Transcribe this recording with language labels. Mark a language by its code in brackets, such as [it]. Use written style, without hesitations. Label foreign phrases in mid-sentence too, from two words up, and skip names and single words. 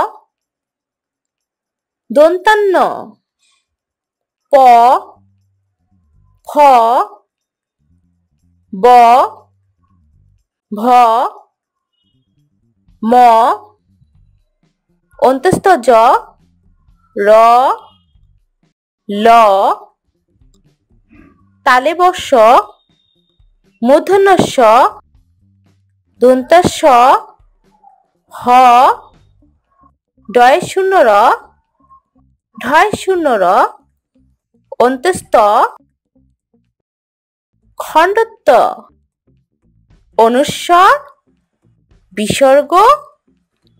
[bn] দন্তান্ন প, ফ, ব, ভ, ম, অন্তস্থ জ, র, ল, তালব্য শ, মূর্ধন্য ষ, দন্তাস হ, ডয় শূন্য র, ঢয় শূন্য র, অন্তস্থ খণ্ডত্ব, অনুস্বার, বিসর্গ, চন্দ্রবিন্দু।